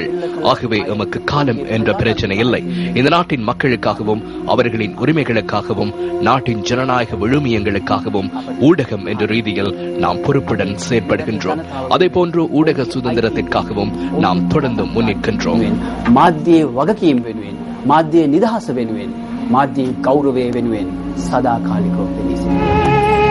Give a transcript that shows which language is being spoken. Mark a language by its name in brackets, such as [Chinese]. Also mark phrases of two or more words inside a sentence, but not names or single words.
[Tamil] ஆகவே எமக்கு காலம் என்ற பிரச்சனை இல்லை. இந்த நாட்டின் மக்களுக்காகவும் அவர்களின் உரிமைகளுக்காகவும் நாட்டின் ஜனநாயக விழுமியங்களுக்காகவும் ஊடகம் என்ற ரீதியில் நாம் பொறுப்புடன் செயற்படுகின்றோம். அதே போன்று ஊடக சுதந்திரத்திற்காகவும் நாம் தொடர்ந்து முன்னிற்கின்றோம். [Sinhala] මාධ්‍යයේ වගකීම් වෙනුවෙන්, මාධ්‍යයේ නිදහස වෙනුවෙන්, මාධ්‍යයේ ගෞරවය වෙනුවෙන් සදාකාලිකව පෙනී සිටිනවා.